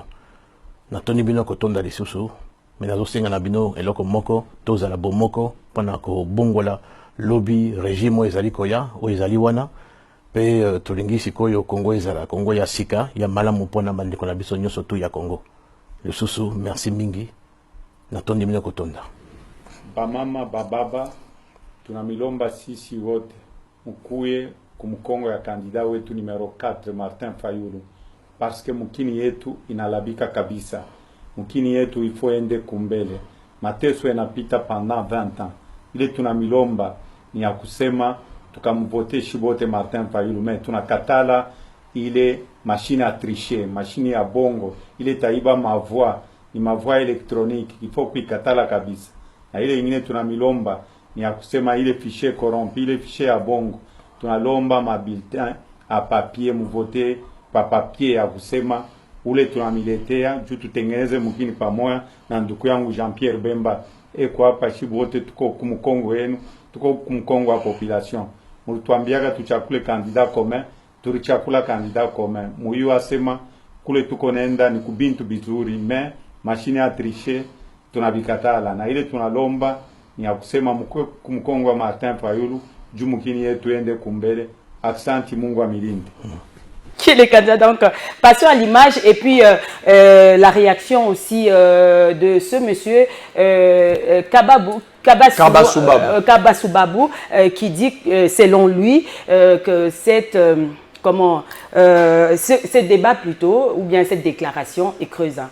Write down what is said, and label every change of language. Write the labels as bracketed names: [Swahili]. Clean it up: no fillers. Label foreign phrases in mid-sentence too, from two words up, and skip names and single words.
[Lingala] Na toni bino kotonda lisusu, mais nazo senga na bino eloko moko tozala bomoko pona ko bongola lobby régime ezali koya o ezali wana pe tolingi sikoyo Congo ezala Congo ya sika ya malamu pona bandeko na biso nyoso tu ya Congo. Le susu merci mingi na tondi bino kotonda. [Swahili] Ba mama ba baba tunamilomba sisi wote mkuye kumkongo ya kandida wetu numero 4 Martin Fayulu [French] parce que [Swahili] mukini yetu inalabika kabisa. Mkini yetu ifo ende kumbele. Mateso yanapita [French] pendant 20 ans. [Swahili] Ile tunamilomba ni ya kusema tukamvote shibote Martin Fayulu, mais tunakatala ile [French] machine à tricher, [Swahili] machine ya bongo, ile taiba mavoix, ni mavoix électronique, ifo kuikatala kabisa. Na ile ingine tunamilomba ni ya kusema ile [French] fichier corrompu, [Swahili] ile fichier ya bongo. Tunalomba mabulletin a papier, mvote pa papier ya kusema ule tunamiletea juu tutengeneze mkini pamoja na ndugu yangu Jean-Pierre Bemba eko hapa shibu wote tuko kumkongo yenu, tuko kumkongo wa population. Mulituambiaga tuchakule [French] candidat commun, [Swahili] tulichakula [French] candidat commun. [Swahili] Muyu asema kule tuko nenda ni kubintu bizuri, mais machine ya tricher tunabikatala. Na ile tunalomba ni ya kusema mkwe kumkongo wa Martin Fayulu juu mkini yetu ende kumbele. Aksanti, Mungu amilinde. [French] Qui est le candidat. Donc, passons à l'image et puis la réaction aussi de ce monsieur Kabasubabou qui dit, selon lui, que ce débat plutôt, ou bien cette déclaration est creusant.